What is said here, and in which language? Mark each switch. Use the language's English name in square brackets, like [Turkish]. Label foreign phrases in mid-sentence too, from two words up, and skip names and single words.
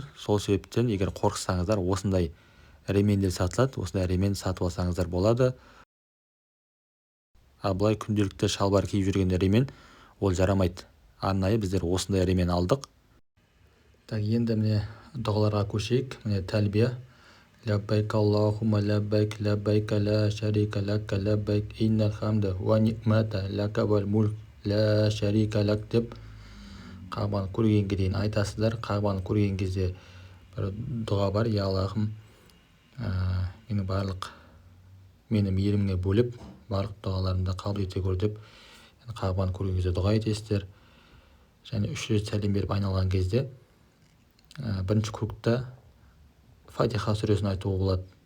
[Kazakh] Сол себептен егер қорықсаңыздар, осындай ремендер сатылады, осындай ремен сатып алсаңыздар болады. Ал былай күнделікті шалбар киіп жүрген ремен ол жарамайды. Арнайы біздер осындай ремен алдық. Енді міне дұғаларға көшейік. Міне тәлбия. [Arabic] لبيك اللهم لبيك، لبيك لا شريك لك لبيك، إن الحمد والنعمة لك والملك لا شريك لك [Kazakh] деп Қағбаны көргенге дейін айтасыздар. Қағбаны көрген кезде бір дұға бар. Я Аллахым, мені барлық мені мейіріміңе бөліп, барлық дұғаларымды қабыл ете көр деп Қағбаны көрген кезде дұға етесіздер. Және 3 рет сәлем беріп айналған кезде бірінші кругта Фатиха сүресін айтуға болады.